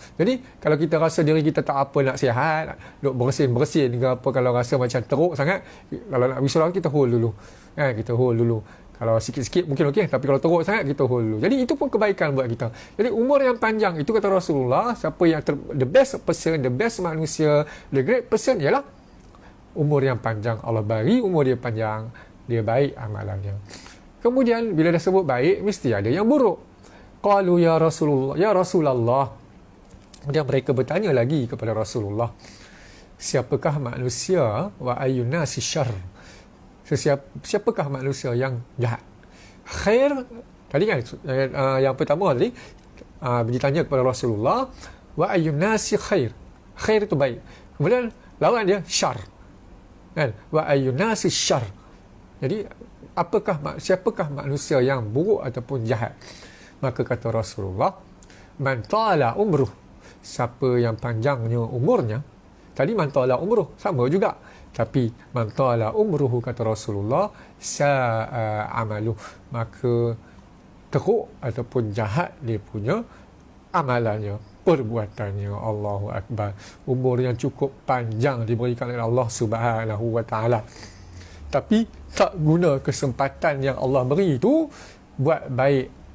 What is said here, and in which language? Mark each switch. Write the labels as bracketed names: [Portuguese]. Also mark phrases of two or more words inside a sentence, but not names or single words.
[Malay] Jadi kalau kita rasa diri kita tak apa nak sihat, duk bersin-bersin ke apa, kalau rasa macam teruk sangat, kalau nak pergi surau kita hold dulu. Kita hold dulu. Kalau sikit-sikit mungkin okey, tapi kalau teruk sangat kita hold dulu. Jadi itu pun kebaikan buat kita. Jadi umur yang panjang itu kata Rasulullah, siapa yang [English] the best person, the best [Malay] manusia, [English] the great person [Malay] ialah umur yang panjang. Allah bagi umur dia panjang, dia baik amalannya. Kemudian bila dah sebut baik, mesti ada yang buruk. [Arabic] قالوا يا رسول الله. [Malay] Kemudian mereka bertanya lagi kepada Rasulullah, siapakah manusia [Arabic] وأي الناس شر? [Malay] Siapakah manusia yang jahat? Khair, tadi kan yang pertama tadi ditanya kepada Rasulullah, [Arabic] وأي الناس خير. [Malay] Khair itu baik. Kemudian lawan dia syarr. [Arabic] Kan? وأي الناس شر. [Malay] Jadi siapakah manusia yang buruk ataupun jahat? Maka kata Rasulullah, [Arabic] من طال عمره, [Malay] siapa yang panjangnya umurnya. Tadi [Arabic] من طال عمره [Malay] sama juga, tapi [Arabic] من طال عمره [Malay] kata Rasulullah, [Arabic] ساء عمله, [Malay] maka teruk ataupun jahat dia punya amalannya, perbuatannya. [Arabic] الله أكبر. [Malay] Umur yang cukup panjang diberikan oleh Allah [Arabic] سبحانه وتعالى, [Malay] tapi tak guna kesempatan yang Allah beri itu buat baik.